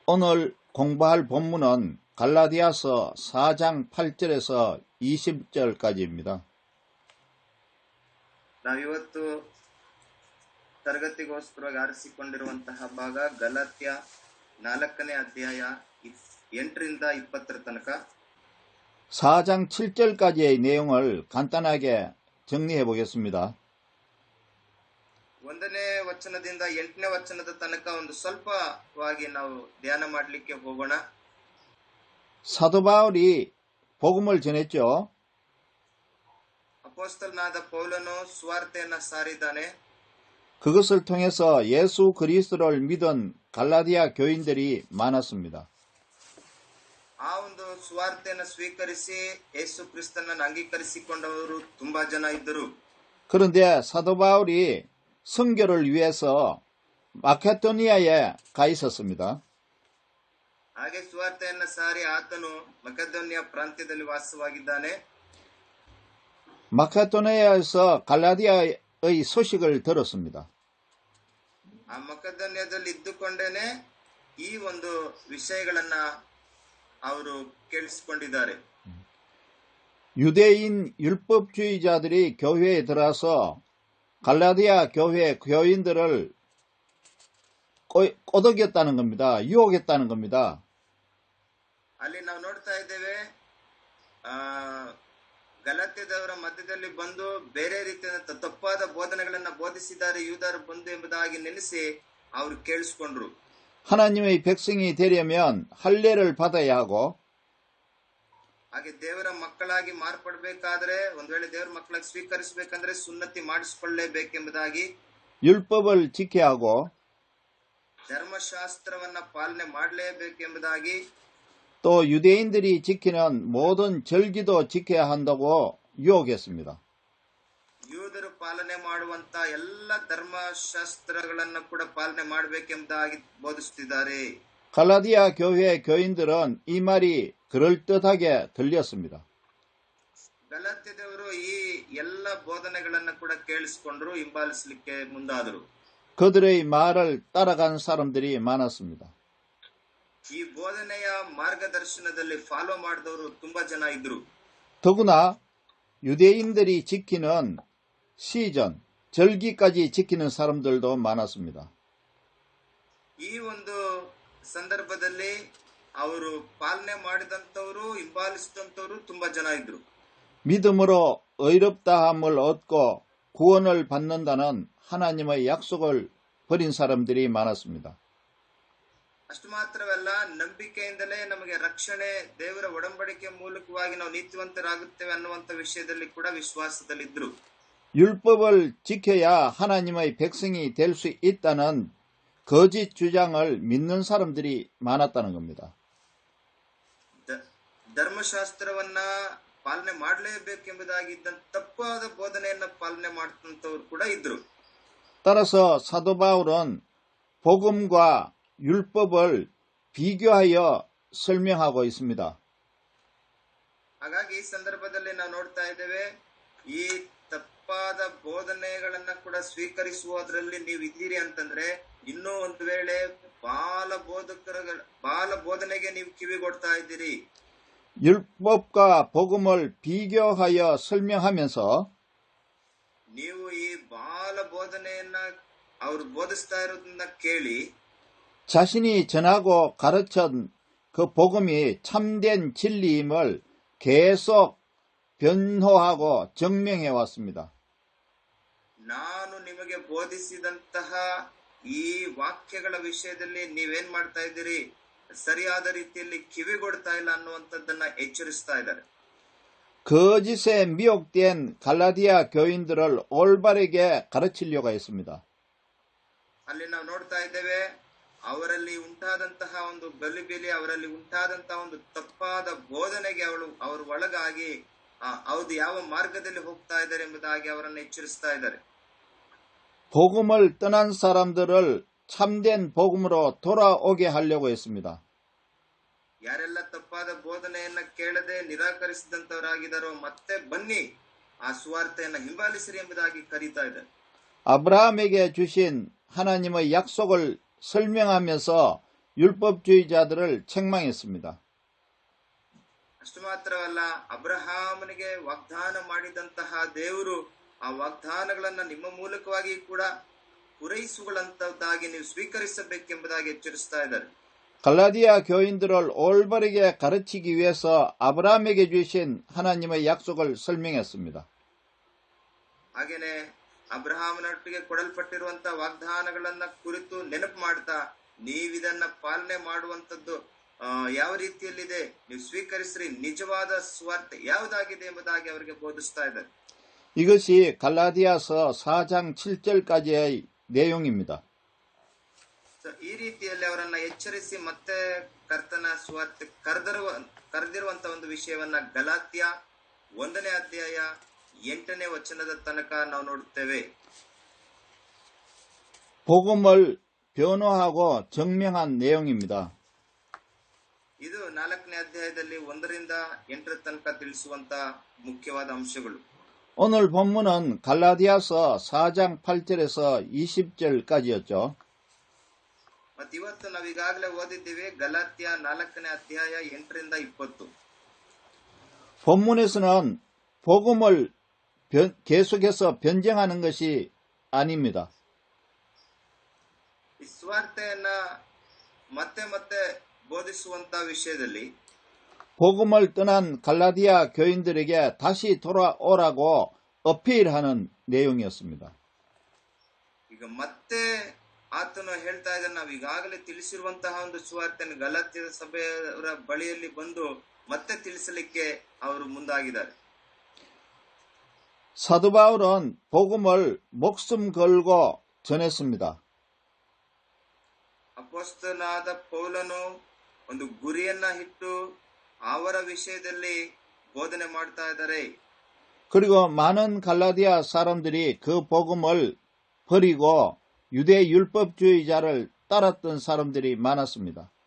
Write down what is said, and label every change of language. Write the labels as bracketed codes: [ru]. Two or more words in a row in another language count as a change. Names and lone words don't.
[ko] 오늘 공부할 본문은 갈라디아서 4장 8절에서 20절까지입니다. [kn] ನಾವಿವತ್ತು ತರಗತಿಗೋಸ್ಕರವಾಗಿ ಆರಿಸಿಕೊಂಡಿರುವಂತಹ ಭಾಗ ಗಲಾತ್ಯ 4ನೇ ಅಧ್ಯಾಯ 8ರಿಂದ 20ರ ತನಕ. [ko] 4장 7절까지의 내용을 간단하게 정리해 보겠습니다. [kn] 1ನೇ ವಚನದಿಂದ 8ನೇ ವಚನದ ತನಕ ಒಂದು ಸ್ವಲ್ಪವಾಗಿ ನಾವು ಧ್ಯಾನ ಮಾಡಲಿಕ್ಕೆ ಹೋಗೋಣ. [ko] 사도 바울이 복음을 전했죠. [kn] ಅಪೊಸ್ತಲನಾದ ಪೌಲನು ಸುವಾರ್ತೆಯನ್ನು ಸಾರಿದ್ದಾನೆ. [ko] 그것을 통해서 예수 그리스도를 믿은 갈라디아 교인들이 많았습니다. [kn] ಆ ಒಂದು ಸುವಾರ್ತೆಯನ್ನು ಸ್ವೀಕರಿಸಿ ಯೇಸು ಕ್ರಿಸ್ತನನ್ನು ಅಂಗೀಕರಿಸಿಕೊಂಡವರು ತುಂಬಾ ಜನ ಇದ್ದರು. [ko] 그런데 사도 바울이 선교를 위해서 마케도니아에 가 있었습니다. [kn] ಹಾಗೆ ಸುವಾರ್ತೆಯನ್ನು ಸಾರಿ ಆತನು ಮಕೆದೋನಿಯಾ ಪ್ರಾಂತ್ಯದಲ್ಲಿ ವಾಸವಾಗಿದ್ದಾನೆ. [ko] 마케도니아에서 갈라디아의 소식을 들었습니다. [kn] ಆ ಮಕೆದೋನಿಯಾದಲ್ಲಿ ಇದ್ದುಕೊಂಡೇನೆ ಈ ಒಂದು ವಿಷಯಗಳನ್ನ ಅವರು ಕೇಳಿಸಿಕೊಂಡಿದ್ದಾರೆ. [ko] 유대인 율법주의자들이 교회에 들어와서 갈라디아 교회 교인들을 꼬드겼다는 겁니다. 유혹했다는 겁니다. [kn] ಅಲ್ಲಿ ನಾವು ನೋಡ್ತಾ ಇದ್ದೇವೆ, ಗಲಾತ್ಯದವರ ಮಧ್ಯದಲ್ಲಿ ಬಂದು ಬೇರೆ ರೀತಿಯ ತಪ್ಪಾದ ಬೋಧನೆಗಳನ್ನ ಬೋಧಿಸಿದ್ದಾರೆ ಯೂದರು ಬಂದು ಎಂಬುದಾಗಿ ನೆನೆಸಿ ಅವರು ಕೇಳಿಸಿಕೊಂಡ್ರು. [ko] 하나님의 백성이 되려면 할례를 받아야 하고 [kn] ಹಾಗೆ ದೇವರ ಮಕ್ಕಳಾಗಿ ಮಾರ್ಪಡಬೇಕಾದ್ರೆ, ಒಂದ್ ವೇಳೆ ದೇವರ ಮಕ್ಕಳಾಗಿ ಸ್ವೀಕರಿಸಬೇಕಂದ್ರೆ ಸುನ್ನತಿ ಮಾಡಿಸಿಕೊಳ್ಳಲೇಬೇಕೆಂಬುದಾಗಿ, [ko] 율법을 지켜야 하고 [kn] ಧರ್ಮಶಾಸ್ತ್ರವನ್ನ ಪಾಲನೆ ಮಾಡಲೇಬೇಕೆಂಬುದಾಗಿ, [ko] 또 유대인들이 지키는 모든 절기도 지켜야 한다고 유혹했습니다. [kn] ಯೂದರು ಪಾಲನೆ ಮಾಡುವಂತ ಎಲ್ಲ ಧರ್ಮಶಾಸ್ತ್ರಗಳನ್ನ ಕೂಡ ಪಾಲನೆ ಮಾಡಬೇಕೆಂಬುದಾಗಿ ಬೋಧಿಸುತ್ತಿದ್ದಾರೆ. [ko] 갈라디아 교회 교인들은 이 말이 그럴듯하게 들렸습니다. [kn] ಗಲಾತ್ಯದವರು ಈ ಎಲ್ಲ ಬೋಧನೆಗಳನ್ನ ಕೂಡ ಕೇಳಿಸಿಕೊಂಡ್ರು, ಹಿಂಬಾಲಿಸಲಿಕ್ಕೆ ಮುಂದಾದರು. [ko] 그들의 말을 따라간 사람들이 많았습니다. [kn] ಈ ಬೋಧನೆಯ ಮಾರ್ಗದರ್ಶನದಲ್ಲಿ ಫಾಲೋ ಮಾಡಿದವರು ತುಂಬಾ ಜನ ಇದ್ರು. [ko] 더구나 유대인들이 지키는 시전, 절기까지 지키는 사람들도 많았습니다. [kn] ಈ ಒಂದು ಸಂದರ್ಭದಲ್ಲಿ ಅವರು ಪಾಲನೆ ಮಾಡಿದಂತವರು, ಹಿಂಬಾಲಿಸಿದಂತವರು ತುಂಬಾ ಜನ ಇದ್ರು. [ko] 믿음으로 의롭다함을 얻고 구원을 받는다는 하나님의 약속을 버린 사람들이 많았습니다. [kn] ಅಷ್ಟು ಮಾತ್ರವಲ್ಲ, ನಂಬಿಕೆಯಿಂದಲೇ ನಮಗೆ ರಕ್ಷಣೆ, ದೇವರ ಒಡಂಬಡಿಕೆ ಮೂಲಕವಾಗಿ ನಾವು ನೀತಿವಂತರಾಗುತ್ತೇವೆ ಅನ್ನುವಂತ ವಿಷಯದಲ್ಲಿ ಕೂಡ ವಿಶ್ವಾಸದಲ್ಲಿದ್ರು. [ko] 율법을 지켜야 하나님의 백성이 될 수 있다는 거짓 주장을 믿는 사람들이 많았다는 겁니다. [kn] ಧರ್ಮಶಾಸ್ತ್ರವನ್ನ ಪಾಲನೆ ಮಾಡಲೇಬೇಕೆಂಬುದಾಗಿದ್ದ ತಪ್ಪಾದ ಬೋಧನೆಯನ್ನ ಪಾಲನೆ ಮಾಡುತ್ತಂತವ್ರು ಕೂಡ ಇದ್ರು. [ko] 따라서 사도 바울은 복음과 율법을 비교하여 설명하고 있습니다. [kn] ಹಾಗಾಗಿ ಈ ಸಂದರ್ಭದಲ್ಲಿ ನಾವು ನೋಡ್ತಾ ಇದ್ದೇವೆ, ಈ ತಪ್ಪಾದ ಬೋಧನೆಗಳನ್ನ ಕೂಡ ಸ್ವೀಕರಿಸುವುದರಲ್ಲಿ ನೀವು ಇದ್ದೀರಿ ಅಂತಂದ್ರೆ, ಇನ್ನೂ ಒಂದು ವೇಳೆ ಬಾಲ ಬೋಧನೆಗೆ ನೀವು ಕಿವಿಗೊಡ್ತಾ ಇದ್ದೀರಿ. [ko] 율법과 복음을 비교하여 설명하면서 [kn] ನೀವು ಈ ಬಾಲ ಬೋಧನೆಯನ್ನ ಅವರು ಬೋಧಿಸ್ತಾ ಇರೋದನ್ನ ಕೇಳಿ [ko] 자신이 전하고 가르친 그 복음이 참된 진리임을 계속 변호하고 증명해 왔습니다. [kn] ನಾನು ನಿಮಗೆ ಬೋಧಿಸಿದಂತಹ ಈ ವಾಕ್ಯಗಳ ವಿಷಯದಲ್ಲಿ ನೀವೇನ್ ಮಾಡ್ತಾ ಇದ್ದೀರಿ, ಸರಿಯಾದ ರೀತಿಯಲ್ಲಿ ಕಿವಿಗೊಡ್ತಾ ಇಲ್ಲ ಅನ್ನುವಂಥದ್ದನ್ನ ಎಚ್ಚರಿಸ್ತಾ ಇದ್ದಾರೆ. [ko] 거짓에 미혹된 갈라디아 교인들을 올바르게 가르치려고 했습니다. [kn] ಅಲ್ಲಿ ನಾವು ನೋಡ್ತಾ ಇದ್ದೇವೆ, ಅವರಲ್ಲಿ ಉಂಟಾದಂತಹ ಒಂದು ಗಲಿಬಿಲಿ, ಅವರಲ್ಲಿ ಉಂಟಾದಂತಹ ಒಂದು ತಪ್ಪಾದ ಬೋಧನೆಗೆ ಅವರು ಒಳಗಾಗಿ ಹೌದು ಯಾವ ಮಾರ್ಗದಲ್ಲಿ ಹೋಗ್ತಾ ಇದ್ದಾರೆ ಎಂಬುದಾಗಿ ಅವರನ್ನು ಎಚ್ಚರಿಸ್ತಾ ಇದ್ದಾರೆ. [ko] 복음을 떠난 사람들을 참된 복음으로 돌아오게 하려고 했습니다. [kn] ಯಾರೆಲ್ಲ ತಪ್ಪಾದ ಬೋಧನೆಯನ್ನ ಕೇಳದೆ ನಿರಾಕರಿಸಿದಂತವರಾಗಿದ್ದಾರೋ ಮತ್ತೆ ಬನ್ನಿ ಆ ಸುವಾರ್ತೆಯನ್ನ ಹಿಂಬಾಲಿಸಿರಿ ಎಂಬುದಾಗಿ ಕರೀತಾ ಇದ್ದಾರೆ. [ko] 아브라함에게 주신 하나님의 약속을 설명하면서 율법주의자들을 책망했습니다. [kn] ಅಷ್ಟು ಮಾತ್ರವಲ್ಲ, ಅಬ್ರಹಾಮನಿಗೆ ವಾಗ್ದಾನ ಮಾಡಿದಂತಹ ದೇವರು ಆ ವಾಗ್ದಾನಗಳನ್ನ ನಿಮ್ಮ ಮೂಲಕವಾಗಿ ಕೂಡ ಪೂರೈಸುಗಳಂತದ್ದಾಗಿ ನೀವು ಸ್ವೀಕರಿಸಬೇಕೆಂಬುದಾಗಿ ಎಚ್ಚರಿಸ್ತಾ ಇದ್ದಾರೆ. [ko] 갈라디아 교인들을 올바르게 가르치기 위해서 아브라함에게 주신 하나님의 약속을 설명했습니다. [kn] ಹಾಗೇನೆ ಅಬ್ರಹಾಮನೊಟ್ಟಿಗೆ ಕೊಡಲ್ಪಟ್ಟಿರುವಂತಹ ವಾಗ್ದಾನಗಳನ್ನ ಕುರಿತು ನೆನಪು ಮಾಡ್ತಾ ನೀವಿದನ್ನ ಪಾಲನೆ ಮಾಡುವಂತದ್ದು ಯಾವ ರೀತಿಯಲ್ಲಿದೆ, ನೀವು ಸ್ವೀಕರಿಸ್ರಿ, ನಿಜವಾದ ಸ್ವಾರ್ಥ ಯಾವುದಾಗಿದೆ ಎಂಬುದಾಗಿ ಅವರಿಗೆ ಬೋಧಿಸ್ತಾ ಇದ್ದಾರೆ. [ko] 이것이 갈라디아서 4장 7절까지의 내용입니다. [kn] ಈ ರೀತಿಯಲ್ಲಿ ಅವರನ್ನ ಎಚ್ಚರಿಸಿ ಮತ್ತೆ ಕರ್ತನ ಸ್ವಾರ್ಥ ಕರೆದಿರುವಂತ ಒಂದು ವಿಷಯವನ್ನ ಗಲಾತ್ಯ 1ನೇ ಅಧ್ಯಾಯ 8ನೇ ವಚನದ ತನಕ ನಾವು ನೋಡುತ್ತೇವೆ. [ko] 복음을 변호하고 증명한 내용입니다. [kn] ಇದು 4ನೇ ಅಧ್ಯಾಯದಲ್ಲಿ 1ರಿಂದ 8ರ ತನಕ ತಿಳಿಸುವಂತ ಮುಖ್ಯವಾದ ಅಂಶಗಳು. [ko] 오늘 본문은 갈라디아서 4장 8절에서 20절까지였죠. [kn] ಮತ್ತೆ ಇವತ್ತು ನಾವೀಗಾಗಲೇ ಓದಿದ್ದೀವಿ ಗಲಾತ್ಯ 4ನೇ ಅಧ್ಯಾಯ 8ರಿಂದ 20. [ko] 본문에서는 복음을 계속해서 변증하는 것이 아닙니다. [kn] ಈ ಸ್ವಾರ್ಥೆಯನ್ನ ಮತ್ತೆ ಮತ್ತೆ ಬೋಧಿಸುವಂತ ವಿಷಯದಲ್ಲಿ [ko] 복음을 떠난 갈라디아 교인들에게 다시 돌아오라고 어필하는 내용이었습니다. [kn] ಈಗ ಮತ್ತೆ ಆತನು ಹೇಳ್ತಾ ಇದ್ದಾನೆ, ನಾವು ಈಗಾಗಲೇ ತಿಳಿಸಿರುವಂತಹ ಒಂದು ಸುವಾರ್ತೆಯನ್ನು ಗಲಾತ್ಯದ ಸಭೆಯವರ ಬಳಿಯಲ್ಲಿ ಬಂದು ಮತ್ತೆ ತಿಳಿಸಲಿಕ್ಕೆ ಅವರು ಮುಂದಾಗಿದ್ದಾರೆ. [ko] 사도 바울은 복음을 목숨 걸고 전했습니다. [kn] ಅಪೊಸ್ತಲನಾದ ಪೌಲನು ಒಂದು ಗುರಿಯನ್ನ ಇಟ್ಟು ಅವರ ವಿಷಯದಲ್ಲಿ ಬೋಧನೆ ಮಾಡ್ತಾ ಇದ್ದಾರೆ. [ko] 그리고 많은 갈라디아 사람들이 그 복음을 버리고 유대 율법주의자를 따랐던 사람들이 많았습니다.